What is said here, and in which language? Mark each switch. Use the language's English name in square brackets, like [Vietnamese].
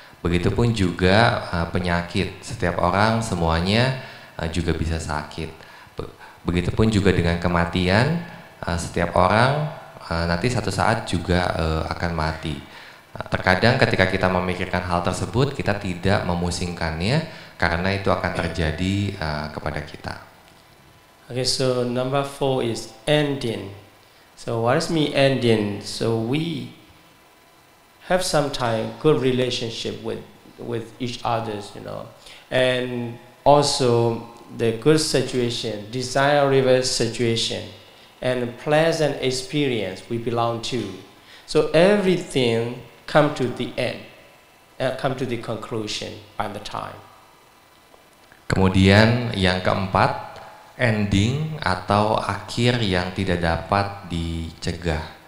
[Indonesian] Begitupun juga penyakit, setiap orang semuanya juga bisa sakit. Begitupun juga dengan kematian, setiap orang nanti satu saat juga akan mati. Terkadang ketika kita memikirkan hal tersebut, kita tidak memusingkannya karena itu akan terjadi kepada kita. [English] Okay, so number 4 is ending. So what does mean ending? So we have sometimes good relationship with each others, you know, and also the good situation, desirable situation, and pleasant experience we belong to. So everything come to the end, come to the conclusion by the time. [Indonesian] Kemudian yang keempat, ending atau akhir yang tidak dapat dicegah.